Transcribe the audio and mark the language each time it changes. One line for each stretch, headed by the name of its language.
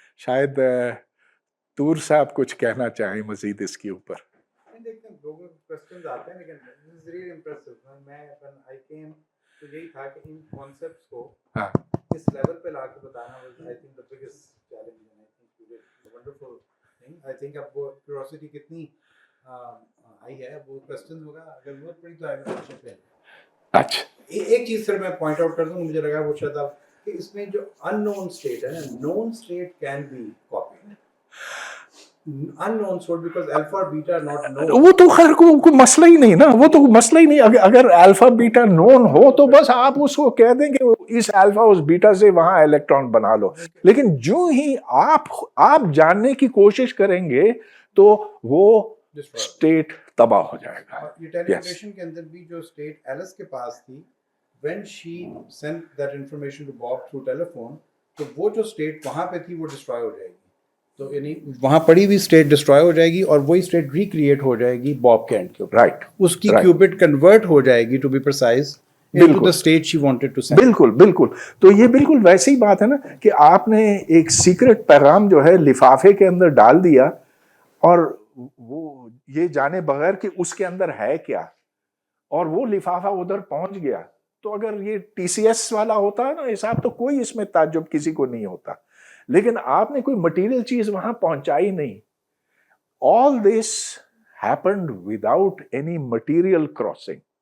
Urdu: شاید طور صاحب کچھ کہنا چاہیں مزید اس کے اوپر. دیکھتے ہیں لوگوں کے کوسچنز آتے ہیں, لیکن
English: this is really impressive.
Urdu: میں
English: when I came
Urdu: تو یہی تھا کہ ان کانسیپٹس کو اس لیول پہ لا کے بتانا
English: was I think the biggest challenge, and I think you did a wonderful thing. I think
Urdu: اب وہ curiosity کتنی آئی ہے, وہ کوسچنز ہوگا اگر ضرورت پڑی تو آئے گا. اچھا, ایک چیز سر میں پوائنٹ آؤٹ کر دوں, مجھے لگا وہ شاید آپ کہ اس میں جو ان نون اسٹیٹ ہے نا,
English: Known state can be copied. unknown sort because alpha or beta are not known.
Urdu: وہ تو خیر کوئی مسئلہ ہی نہیں نا, وہ تو مسئلہ ہی نہیں. اگر الفا بیٹا نون ہو تو بس آپ اس کو کہہ دیں کہ اس الفا اس بیٹا سے وہاں الیکٹران بنا لو. لیکن جو ہی آپ جاننے کی کوشش کریں گے تو وہ اسٹیٹ تباہ ہو جائے گا. یہ ٹیلی پورٹیشن کے اندر بھی جو اسٹیٹ ایلس کے پاس تھی,
English: when she sent that information to Bob through telephone,
Urdu: تو وہ جو اسٹیٹ وہاں پہ تھی وہ ڈسٹرائے ہو جائے گی. تو یعنی وہاں پڑی ہوئی اسٹیٹ ڈسٹرائے ہو جائے گی اور وہی اسٹیٹ ریکریٹ ہو جائے گی باب کے اینڈ کے اوپر. رائٹ, اس کی کیوبٹ کنورٹ ہو جائے گی
English: To be precise into the state she wanted to send.
Urdu: بالکل بالکل. تو یہ بالکل ویسی ہی بات ہے نا کہ آپ نے ایک سیکرٹ پیغام جو ہے لفافے کے اندر ڈال دیا اور وہ یہ جانے بغیر کہ اس کے اندر ہے کیا, اور وہ لفافہ ادھر پہنچ گیا. تو اگر یہ ٹی سی ایس والا ہوتا ہے نا حساب تو کوئی اس میں تعجب کسی کو نہیں ہوتا. لیکن آپ نے کوئی مٹیریل چیز وہاں پہنچائی نہیں.
English: All this happened without any material crossing.